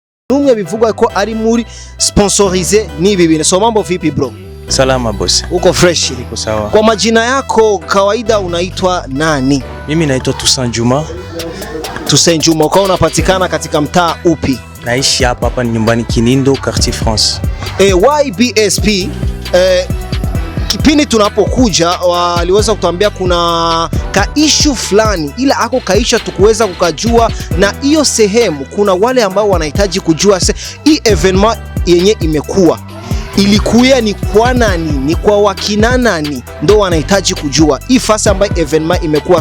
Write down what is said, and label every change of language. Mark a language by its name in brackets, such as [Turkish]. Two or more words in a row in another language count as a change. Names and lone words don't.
[Rundi] numwe bivugwa ko ari muri sponsorize n'ibi bintu. [Swahili] So mambo vipi bro? Salama boss. Uko fresh? Niko sawa. Kwa majina yako kawaida unaitwa nani? Mimi naitwa Toussaint Juma. Toussaint Juma, kwa unapatikana katika mtaa upi? Naishi hapa ni nyumbani Kinindo, Quartier France. YBSP kipindi tunapokuja waliweza kutuambia kuna kaishu fulani, ila ako kaisha tukuweza kukajua, na hiyo sehemu kuna wale ambao wanahitaji kujua hii evenement yenye imekuwa ilikuya ni kwa nani, ni kwa wakina nani, ndo wanahitaji kujua hii fasi ambayo evenement imekuwa.